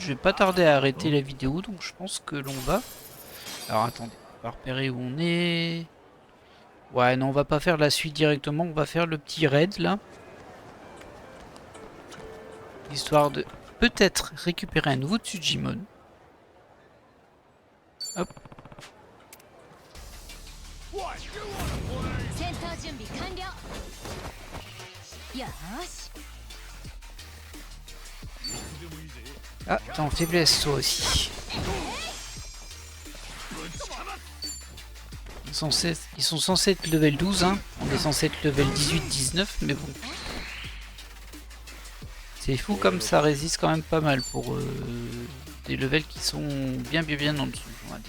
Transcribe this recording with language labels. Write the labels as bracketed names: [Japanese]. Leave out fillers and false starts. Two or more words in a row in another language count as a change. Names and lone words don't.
[French] Je vais pas tarder à arrêter la vidéo, donc je pense que l'on va. Alors attendez, on va repérer où on est. Ouais, non, on va pas faire la suite directement. On va faire le petit raid là. Histoire de peut-être récupérer un nouveau Tsujimon. Hop. [Japanese] 戦闘準備完了。よーし。 [French] Ah, t'es en faiblesse toi aussi. Ils sont censés être level 12, hein. On est censé être level 18-19, mais bon. C'est fou comme ça résiste quand même pas mal pour des levels qui sont bien en dessous, on va dire.